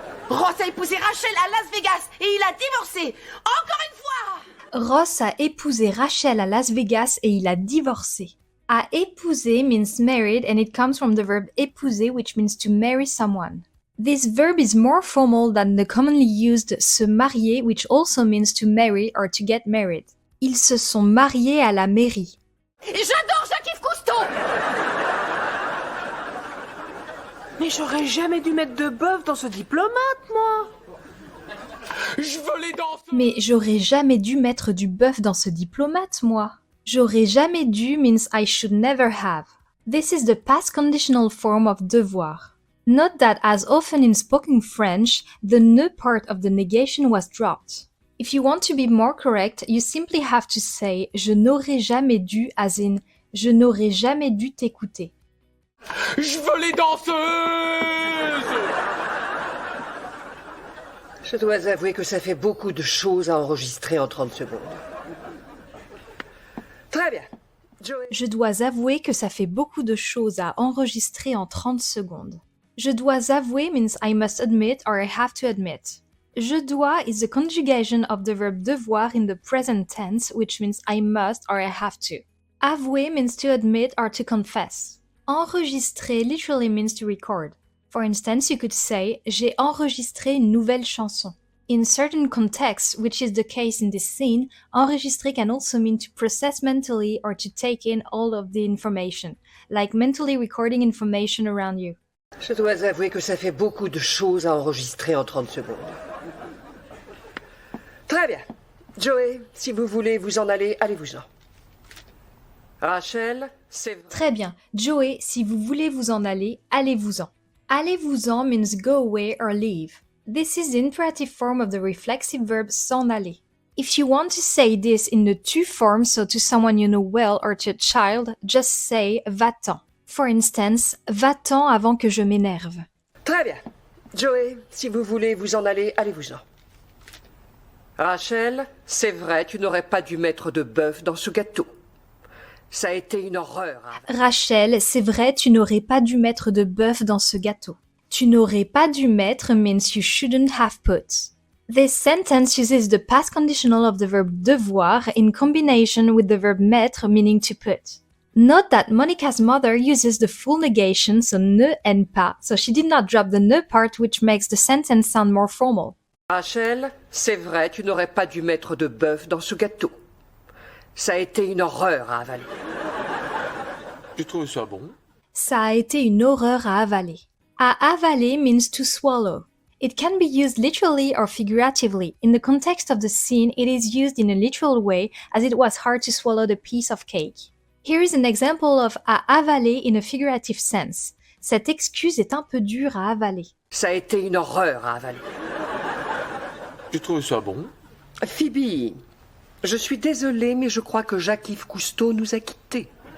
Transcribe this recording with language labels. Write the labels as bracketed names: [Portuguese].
[French] Ross a épousé Rachel à Las Vegas et il a divorcé. Encore une fois! Ross a épousé Rachel à Las Vegas et il a divorcé. [English] A épouser means married and it comes from the verb épouser, which means to marry someone. This verb is more formal than the commonly used se marier, which also means to marry or to get married. [French] Ils se sont mariés à la mairie. J'adore Jacques-Yves Cousteau! Mais j'aurais jamais dû mettre de bœuf dans ce diplomate, moi. Je veux les danser. Mais j'aurais jamais dû mettre du bœuf dans ce diplomate, moi. [English] J'aurais jamais dû means I should never have. This is the past conditional form of devoir. Note that as often in spoken French, the ne part of the negation was dropped. If you want to be more correct, you simply have to say je n'aurais jamais dû as in je n'aurais jamais dû t'écouter. [French] Je veux les danseuses. Je dois avouer que ça fait beaucoup de choses à enregistrer en 30 secondes. Très bien. Joey. Je dois avouer que ça fait beaucoup de choses à enregistrer en 30 secondes. [English] Je dois avouer means I must admit or I have to admit. Je dois is the conjugation of the verb devoir in the present tense, which means I must or I have to. Avouer means to admit or to confess. Enregistrer literally means to record. For instance, you could say j'ai enregistré une nouvelle chanson. In certain contexts, which is the case in this scene, enregistrer can also mean to process mentally or to take in all of the information, like mentally recording information around you. [French] Je dois avouer que ça fait beaucoup de choses à enregistrer en 30 secondes. Très bien. Joey, si vous voulez vous en aller, allez-vous-en. Rachel, c'est vrai. Très bien. Joey, si vous voulez vous en aller, allez-vous-en. [English] Allez-vous-en means go away or leave. This is the imperative form of the reflexive verb s'en aller. If you want to say this in the tu form, so to someone you know well or to a child, just say va-t'en. [French] For instance, va-t'en avant que je m'énerve. Très bien. Joey, si vous voulez vous en aller, allez-vous-en. Rachel, c'est vrai, tu n'aurais pas dû mettre de bœuf dans ce gâteau. Ça a été une horreur. Rachel, c'est vrai, tu n'aurais pas dû mettre de bœuf dans ce gâteau. [English] Tu n'aurais pas dû mettre means you shouldn't have put. This sentence uses the past conditional of the verb devoir in combination with the verb mettre, meaning to put. Note that Monica's mother uses the full negation, so ne and pas, so she did not drop the ne part, which makes the sentence sound more formal. [French] Rachel, c'est vrai, tu n'aurais pas dû mettre de bœuf dans ce gâteau. Ça a été une horreur à avaler. J'ai trouvé ça bon. Ça a été une horreur à avaler. [English] À avaler means to swallow. It can be used literally or figuratively. In the context of the scene, it is used in a literal way as it was hard to swallow the piece of cake. Here is an example of à avaler in a figurative sense. [French] Cette excuse est un peu dure à avaler. Ça a été une horreur à avaler. J'ai trouvé ça bon. Phoebe, je suis désolée, mais je crois que Jacques-Yves Cousteau nous a quittés.